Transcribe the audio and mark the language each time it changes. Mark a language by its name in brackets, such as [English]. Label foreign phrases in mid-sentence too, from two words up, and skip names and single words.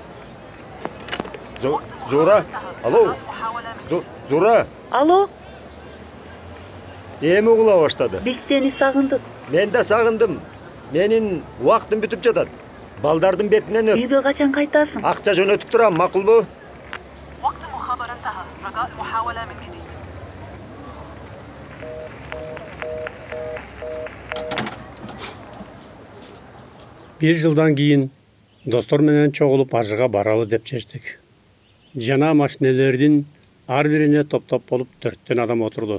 [Kyrgyz] Зуура. Алло. Зуура. Алло, Эми угула баштады. биз сени сагындык. Мен да сагындым. Менин убактым бүтүп жатат. Балдардын бетинен өп. Үйгө качан кайтасың? Акча жөнөтүп турам, макулбу? [Arabic] وقت المخابرة انتهى. رجاء المحاولة من جديد. [Kyrgyz] Бир жылдан кийин достор менен чогулуп ажыга баралы деп чечтик. Жана машинелердин ар бирине топтоп болуп 4 адам отурду.